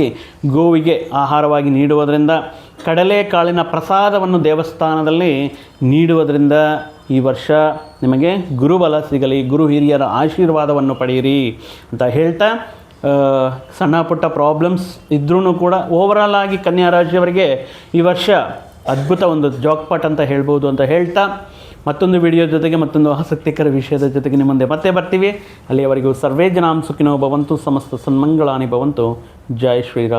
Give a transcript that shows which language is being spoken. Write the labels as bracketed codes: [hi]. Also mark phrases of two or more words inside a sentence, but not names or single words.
[kn] ಗೋವಿಗೆ ಆಹಾರವಾಗಿ ನೀಡುವುದರಿಂದ, ಕಡಲೆಕಾಳಿನ ಪ್ರಸಾದವನ್ನು ದೇವಸ್ಥಾನದಲ್ಲಿ ನೀಡುವುದರಿಂದ ಈ ವರ್ಷ ನಿಮಗೆ ಗುರುಬಲ ಸಿಗಲಿ, ಗುರು ಹಿರಿಯರ ಆಶೀರ್ವಾದವನ್ನು ಪಡೆಯಿರಿ ಅಂತ ಹೇಳ್ತಾ, ಸಣ್ಣ ಪುಟ್ಟ ಪ್ರಾಬ್ಲಮ್ಸ್ ಇದ್ರೂ ಕೂಡ ಓವರಾಲ್ ಆಗಿ ಕನ್ಯಾ ರಾಶಿಯವರಿಗೆ ಈ ವರ್ಷ ಅದ್ಭುತ ಒಂದು ಜಾಕ್ಪಾಟ್ ಅಂತ ಹೇಳ್ಬೋದು ಅಂತ ಹೇಳ್ತಾ, ಮತ್ತೊಂದು ವಿಡಿಯೋ ಜೊತೆಗೆ ಮತ್ತೊಂದು ಆಸಕ್ತಿಕರ ವಿಷಯದ ಜೊತೆಗೆ ನಿಮ್ಮ ಮುಂದೆ ಮತ್ತೆ ಬರ್ತೀವಿ. [sa] ಅಲ್ಲಿಯವರೆಗೂ ಸರ್ವೇ ಜನಾಂ ಸುಖಿನೋ ಭವಂತು, ಸಮಸ್ತ ಸನ್ಮಂಗಳಾನಿ ಭವಂತು. [hi] ಜೈ ಶ್ರೀರಾಮ್.